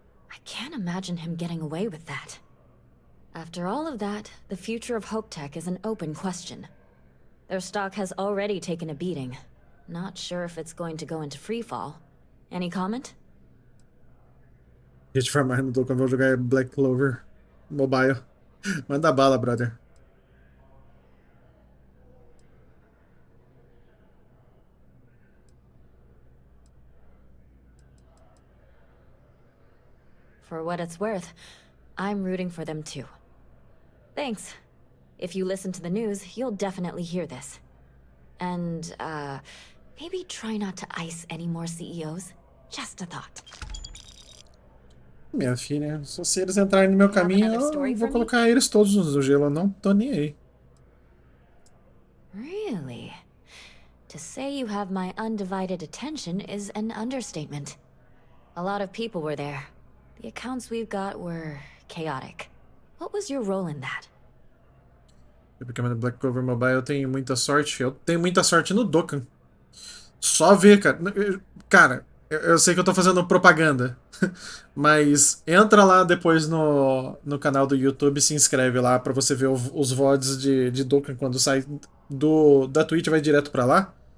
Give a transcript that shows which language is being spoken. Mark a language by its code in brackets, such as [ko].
[en] I can't imagine him getting away with that. After all of that, the future of Hope Tech is an open question. Their stock has already taken a beating. Not sure if it's going to go into freefall. Any comment? [pt] A gente vai mais no Dokkan, vou jogar Black Clover Mobile. Manda bala, brother. [en] For what it's worth, I'm rooting for them too. Thanks. If you listen to the news, you'll definitely hear this. And, maybe try not to ice any more CEOs. Just a thought. [pt] Minha filha, se eles entrarem no meu caminho, eu vou colocar eles todos no gelo. Eu não tô nem aí. [en] Really? To say you have my undivided attention is an understatement. A lot of people were there. The accounts we've got were chaotic. What was your role in that? [pt] Porque no Black Clover Mobile eu tenho muita sorte. Eu tenho muita sorte no Dokkan. Só ver, cara. Cara, eu sei que eu tô fazendo propaganda. Mas entra lá depois no canal do YouTube, se inscreve lá pra você ver os VODs de Dokkan quando sai da Twitch, vai direto pra lá.